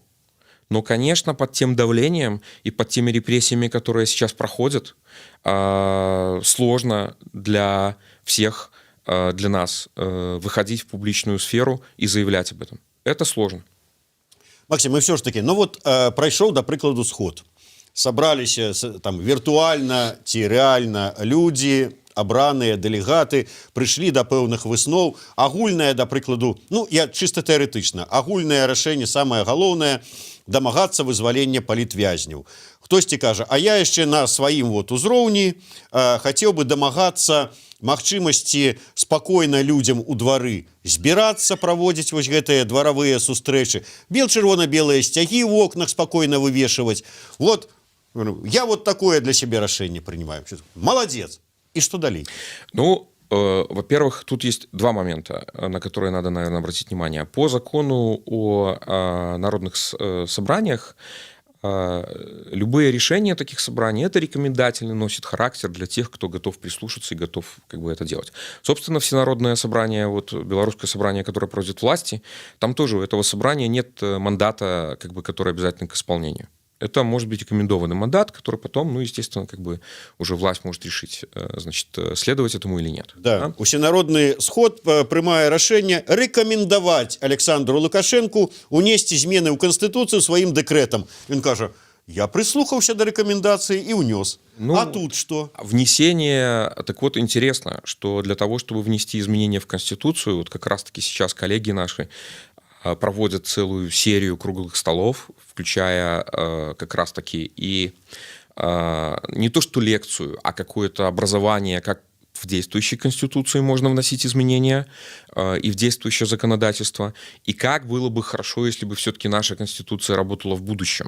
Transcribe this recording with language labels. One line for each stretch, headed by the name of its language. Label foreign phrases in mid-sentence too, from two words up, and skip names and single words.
Russian: Но, конечно, под тем давлением и под теми репрессиями, которые сейчас проходят, сложно для всех, для нас выходить в публичную сферу и заявлять об этом. Это сложно.
Belarusian: Максим,
Russian: и все ж таки,
Belarusian: ну вот пройшоў, да прыкладу, сход. Сабраліся там віртуальна ці рэальна людзі, абраныя дэлегаты, прыйшлі да пэўных высноў. Агульнае, да прыкладу, ну, я чыста тэарэтычна, агульнае рашэнне, самае галоўнае, дамагацца вызвалення палітвязняў. Хтосьці кажа, а я яшчэ на сваім вот узроўні хацеў бы дамагацца магчымасці спакойна людзям у двары збірацца, праводзіць вось гэтыя дваравыя сустрэчы, бел-чырвона-белыя сцягі ў окнах спакойна вывешивать.
Russian: Вот, я вот такое для себя решение принимаю. Молодец. И что далее? Ну, во-первых, тут есть два момента, на которые надо, наверное, обратить внимание. По закону о народных собраниях любые решения таких собраний — это рекомендательный, носит характер для тех, кто готов прислушаться и готов как бы это делать. Собственно, всенародное собрание, вот белорусское собрание, которое проводит власти, там тоже у этого собрания нет мандата, как бы, который обязательно к исполнению. Это может быть рекомендованный мандат, который потом, ну, естественно, как бы уже власть может решить, значит, следовать этому или нет. Да.
Belarusian: Усенародны сход прымае рашэнне рэкамендаваць Александру Лукашенку унесці змены ў Канстытуцыю сваім дэкрэтам. Ён кажа, я прислухаўся да рэкамендацыі і ўнёс.
Russian: Ну, а тут что? Внесение, так вот, интересно, что для того, чтобы внести изменения в Конституцию, вот как раз-таки сейчас коллеги наши проводят целую серию круглых столов, включая как раз-таки и не то что лекцию, а какое-то образование, как в действующей Конституции можно вносить изменения и в действующее законодательство, и как было бы хорошо, если бы все-таки наша Конституция работала в будущем.